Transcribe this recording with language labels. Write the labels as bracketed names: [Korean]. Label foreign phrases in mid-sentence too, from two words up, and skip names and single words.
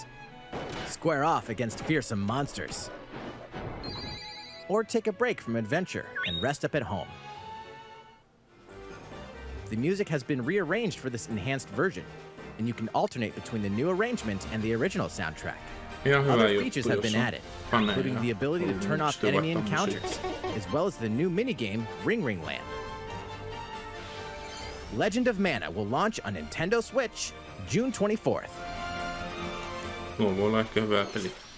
[English] Square off against fearsome monsters. Or take a break from adventure and rest up at home. The music has been rearranged for this enhanced version, and you can alternate between the new arrangement and the original soundtrack. [Finnish] Ihan hyvä [English] Other [Finnish] juttu, [English] features have been [Finnish] jos on [English] added, [Finnish] faneja. [English] including the ability to turn off [Finnish] Sitten [English] enemy [Finnish] vaihtaa [English] encounters, [Finnish] musiikkia. [English] as well as the new minigame Ring Ring Land. Legend of Mana will launch on Nintendo Switch June 24th. [Finnish] Tuo voi olla ehkä hyvä peli.